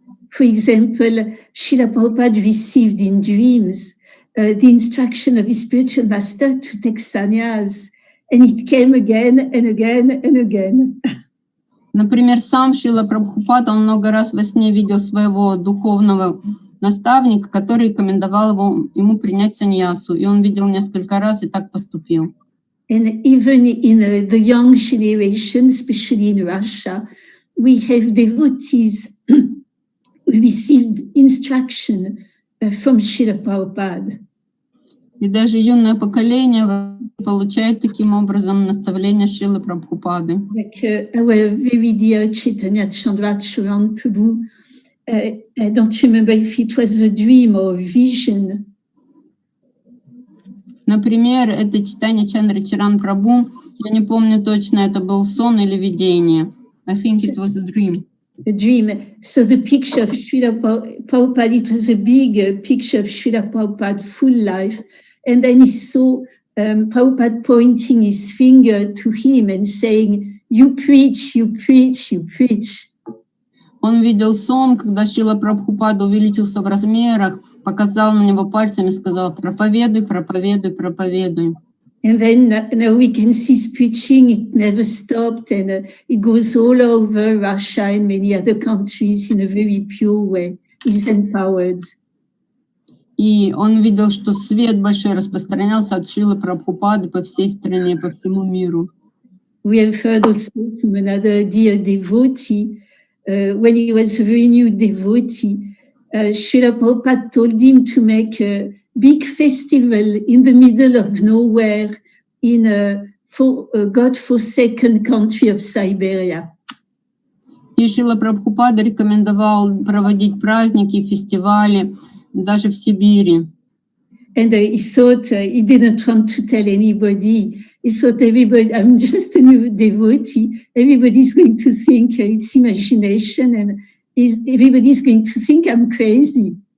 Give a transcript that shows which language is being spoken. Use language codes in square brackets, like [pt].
[en] For example, Srila Prabhupada received in dreams the instruction of his spiritual master to take sannyas, and it came again and again and again. [ru] Например, сам Шрила Прабхупада, он много раз во сне видел своего духовного наставника, который рекомендовал ему принять саньясу, и он видел несколько раз и так поступил. [en] And even in the young generation, especially in Russia, we have devotees who received instruction from Srila Prabhupada. [ru] И даже юное поколение получает таким образом наставления Шрилы Прабхупады. [en] Like our very dear Chaitanya Chandra Charan Prabhu, I don't remember if it was a dream or a vision. [ru] Например, это читание Чандра Чаран Прабху. Я не помню точно, это был сон или видение. [en] I think it was a dream. A dream. So the picture of Srila Prabhupada, it was a big picture of Srila Prabhupada full life. And then he saw Prabhupada pointing his finger to him and saying, you preach, you preach, you preach. [ru] Он видел сон, когда Шрила Прабхупада увеличился в размерах, показал на него пальцем и сказал: проповедуй, проповедуй, проповедуй. [en] And then now we can see his preaching, it never stopped, and it goes all over Russia and many other countries in a very pure way. He's empowered. [ru] И он видел, что свет большой распространялся от Шрилы Прабхупады по всей стране, по всему миру. [en] We have heard also from another dear devotee, when he was a very new devotee, Srila Prabhupada told him to make a big festival in the middle of nowhere in a God-forsaken country of Siberia. [ru] И Шрила Прабхупада рекомендовал проводить праздники, фестивали даже в Сибири. [en] And he thought he didn't want to tell anybody. He thought everybody, I'm just a new devotee. Everybody's going to think it's imagination, and everybody's going to think I'm crazy.